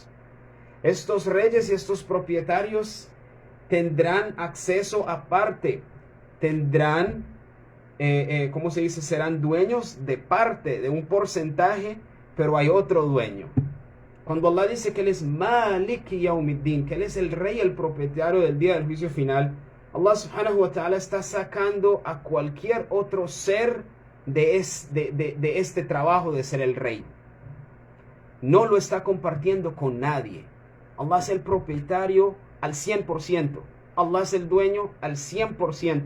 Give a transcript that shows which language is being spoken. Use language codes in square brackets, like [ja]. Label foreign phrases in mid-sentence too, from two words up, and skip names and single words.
[es] Estos reyes y estos propietarios tendrán acceso aparte, tendrán, ¿cómo se dice? Serán dueños de parte, de un porcentaje, pero hay otro dueño. Cuando Allah dice que Él es [ar] مالك يوم الدين, [es] que Él es el rey, el propietario del día del juicio final, [ar] الله سبحانه وتعالى [es] está sacando a cualquier otro ser de este trabajo de ser el rey. No lo está compartiendo con nadie. Allah es el propietario al 100%. Allah es el dueño al 100%.